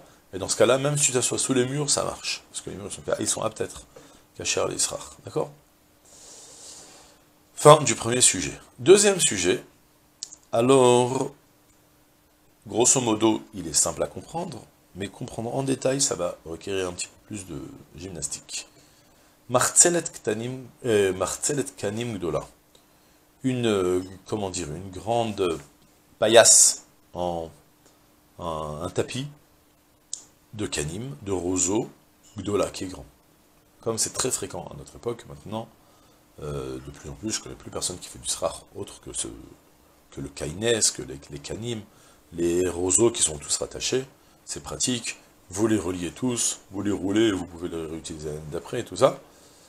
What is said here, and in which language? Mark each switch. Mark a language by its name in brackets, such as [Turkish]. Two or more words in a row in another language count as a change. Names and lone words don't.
[French] Et dans ce cas-là, même si tu t'assois sous les murs, ça marche. Parce que les murs sont aptes à être cachés à l'Israch. D'accord? Fin du premier sujet. Deuxième sujet. Alors, grosso modo, il est simple à comprendre, mais comprendre en détail, ça va requérir un petit peu plus de gymnastique. [Hebrew] מחצלת קנים גדולה. [French] Une grande paillasse un tapis de kanim, de roseau, gdola, qui est grand. Comme c'est très fréquent à notre époque, maintenant, de plus en plus, je ne connais plus personne qui fait du srach autre que le kaines, que les kanim, les roseaux qui sont tous rattachés, c'est pratique, vous les reliez tous, vous les roulez, vous pouvez les réutiliser l'année d'après et tout ça.